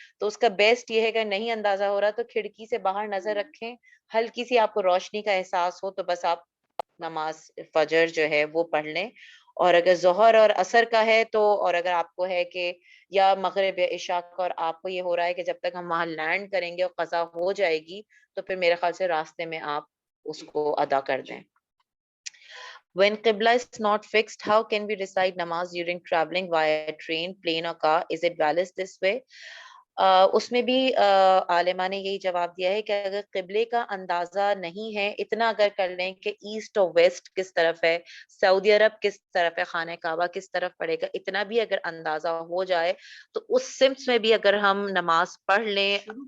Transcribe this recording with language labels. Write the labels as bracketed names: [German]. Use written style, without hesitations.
[Urdu] تو اس کا بیسٹ یہ ہے کہ نہیں اندازہ ہو رہا تو کھڑکی سے باہر نظر رکھیں، ہلکی سی آپ کو روشنی کا احساس ہو تو بس آپ نماز فجر جو ہے وہ پڑھ لیں. اور اگر ظہر اور عصر کا ہے تو، اور اگر آپ کو ہے کہ یا مغرب یا عشاء کا اور آپ کو یہ ہو رہا ہے کہ جب تک ہم وہاں لینڈ کریں گے اور قضا ہو جائے گی تو پھر میرے خیال سے راستے میں آپ اس کو ادا کر دیں. [English] When Qibla is not fixed, how can we recite namaz during traveling via train, plane or car? Is it valid this way? [Urdu] اس میں بھی عالمہ نے یہی جواب دیا ہے کہ اگر قبلے کا اندازہ نہیں ہے، اتنا اگر کر لیں کہ ایسٹ اور ویسٹ کس طرف ہے، سعودی عرب کس طرف ہے، خانہ کعبہ کس طرف پڑے گا، اتنا بھی اگر اندازہ ہو جائے تو اس سمت میں بھی اگر ہم نماز پڑھ لیں.